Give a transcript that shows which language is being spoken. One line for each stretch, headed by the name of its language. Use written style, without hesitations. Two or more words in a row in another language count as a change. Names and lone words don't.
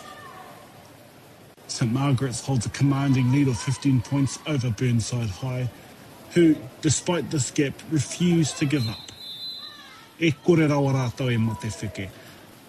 English: St. Margaret's holds a commanding lead of 15 points over Burnside High, who, despite this gap, refuse to give up.
Māori: E kore rawa rātou e mo te whike.